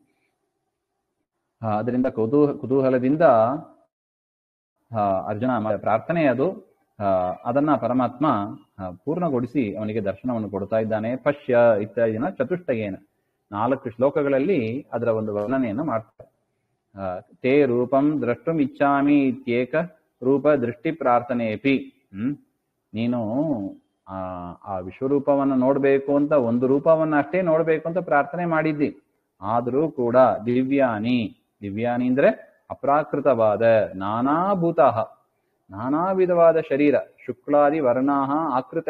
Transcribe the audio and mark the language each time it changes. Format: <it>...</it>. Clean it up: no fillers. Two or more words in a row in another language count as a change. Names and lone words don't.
<kn>ಅದರಿಂದ ಕುತೂಹಲದಿಂದ ಅರ್ಜುನ ಪ್ರಾರ್ಥನೆ ಅದು. ಅದನ್ನ ಪರಮಾತ್ಮ ಪೂರ್ಣಗೊಳಿಸಿ ಅವನಿಗೆ ದರ್ಶನವನ್ನು ಕೊಡ್ತಾ ಇದ್ದಾನೆ.</kn> <sa>ಪಶ್ಯ ಇತ್ಯಾದಿನ ಚತುಷ್ಟಯೇನ</sa> <kn>4 ಶ್ಲೋಕಗಳಲ್ಲಿ ಅದರ ಒಂದು ವರ್ಣನೆಯನ್ನು ಮಾಡ್ತಾರೆ.</kn> <sa>ತೇ ರೂಪಂ ದ್ರಷ್ಟುಂ ಇಚ್ಛಾಮಿ ಇತ್ಯೇಕ ರೂಪ ದೃಷ್ಟಿ ಪ್ರಾರ್ಥನೆಯಪಿ.</sa> <kn>ನೀನು ಆ ವಿಶ್ವರೂಪವನ್ನು ನೋಡ್ಬೇಕು ಅಂತ ಒಂದು ರೂಪವನ್ನ ಅಷ್ಟೇ ನೋಡ್ಬೇಕು ಅಂತ ಪ್ರಾರ್ಥನೆ ಮಾಡಿದ್ದಿ. ಆದರೂ ಕೂಡ ದಿವ್ಯಾನಿ ಅಂದ್ರೆ ಅಪ್ರಾಕೃತವಾದ ನಾನಾಭೂತಃ, ನಾನಾ ವಿಧವಾದ ಶರೀರ,</kn> <sa>ಶುಕ್ಲಾದಿ ವರ್ಣಾಹ ಆಕೃತಯ.</sa>